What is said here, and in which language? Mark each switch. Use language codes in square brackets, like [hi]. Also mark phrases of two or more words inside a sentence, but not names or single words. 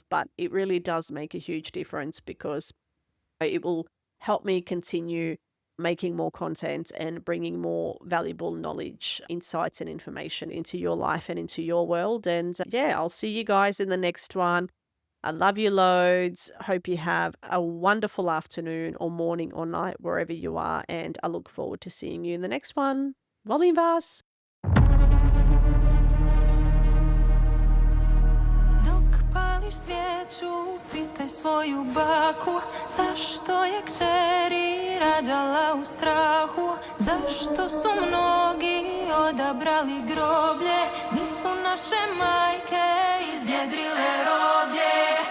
[en] But it really does make a huge difference because it will help me continue making more content and bringing more valuable knowledge, insights and information into your life and into your world. And yeah, I'll see you guys in the next one. I love you loads. Hope you have a wonderful afternoon or morning or night, wherever you are. And I look forward to seeing you in the next one. [hr] Volim vas! Pališ svijeću, pitaj svoju baku zašto je kćeri rađala u strahu, zašto su mnogi odabrali groblje, nisu naše majke iznjedrile roblje.